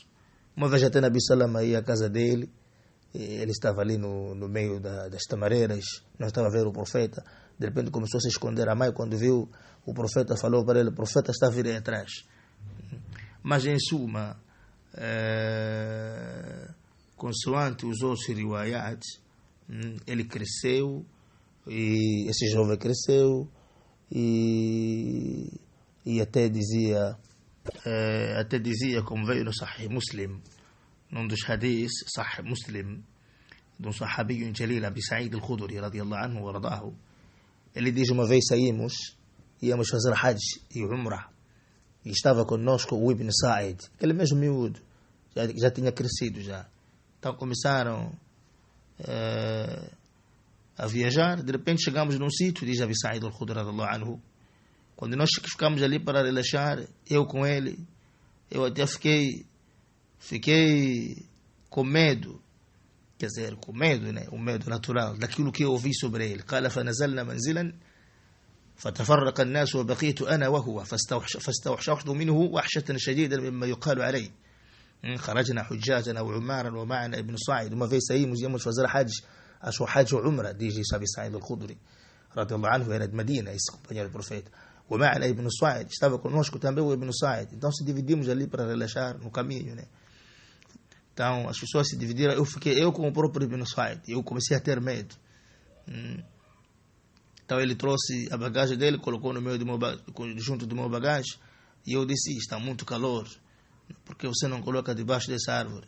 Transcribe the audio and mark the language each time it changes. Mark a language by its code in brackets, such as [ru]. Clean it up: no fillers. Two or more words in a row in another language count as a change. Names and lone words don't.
[pt] Uma vez até [ar] نبي سلام [pt] ia à casa dele, ele estava ali no meio das tamareiras, não estava a ver o profeta. De repente começou a se esconder. A mãe, quando viu o profeta, falou para ele: "O profeta está a vir aí atrás". Mas em suma, consoante os outros riwayat, ele cresceu, e esse jovem cresceu, e até dizia, como veio no Sahih Muslim, num dos hadiths, Sahih Muslim, de um [ar] صحابي جليل, [pt] Abi Sa'id al-Khudri, [ar] رضي الله عنه وأرضاه. [pt] Ele diz: uma vez íamos fazer Hajj e Umrah, e estava conosco o Ibn Sa'id, aquele mesmo miúdo, já tinha crescido já. Então começaram a viajar. De repente chegamos num sítio, diz Abi Sa'id al-Khudri [ar] رضي الله عنه, [pt] quando nós ficamos ali para relaxar, eu com ele, eu até fiquei com medo, quer dizer, com medo, né? Um medo natural daquilo que eu ouvi sobre ele. [ar] قال فنزلنا منزلا فتفرق الناس وبقيت أنا وهو فاستوحشت منه وحشة شديدة مما يقال عليه. خرجنا حجاجا وعمارا ومعنا ابن صاعد. [pt] Uma vez saímos, íamos fazer Hajj, acho Hajj ou Umrah, diz Abi Sa'id al-Khudri [ar] رضي الله عنه, [pt] era de Medina, esse companheiro do profeta. [ar] ومعنا ابن صاعد, [pt] estava conosco também o Ibn Sa'id. Então se dividimos ali para relaxar no caminho, né? Então as pessoas se dividiram. Eu com o próprio Ibn Sa'id, eu comecei a ter medo. Então ele trouxe a bagagem dele, colocou no meio junto do meu bagagem, e eu disse: "Está muito calor, porque você não coloca debaixo dessa árvore?"